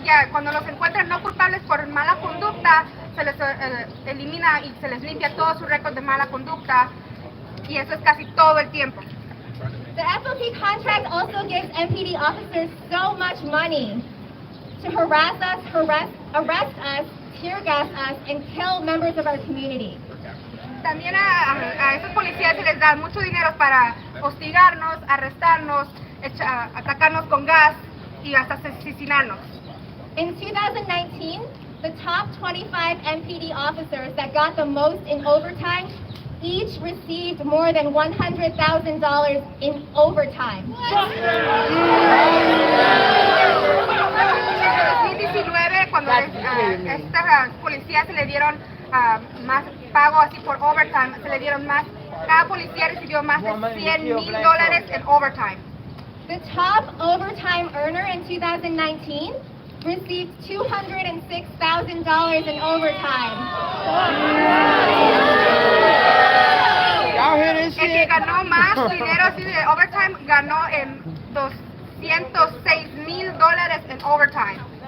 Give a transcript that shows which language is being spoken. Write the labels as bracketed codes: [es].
[es] Cuando los encuentran no culpables por mala conducta, se les elimina y se les limpia todo su récord de mala conducta, y eso es casi todo el tiempo. [en] The FOP contract also gives MPD officers so much money to harass us, arrest us, tear gas us, and kill members of our community. [es] También a esos policías se les da mucho dinero para hostigarnos, arrestarnos, atacarnos con gas y hasta asesinarnos. [en] In 2019, the top 25 MPD officers that got the most in overtime each received more than $100,000 in overtime. [es] En 2019, cuando estas policías se le dieron más pago así por overtime, se le dieron más, cada policía recibió más de $100,000 en overtime. [en] The top overtime earner in 2019 received $206,000 in overtime. [es] El que ganó más dinero así de overtime ganó en $206,000 en overtime.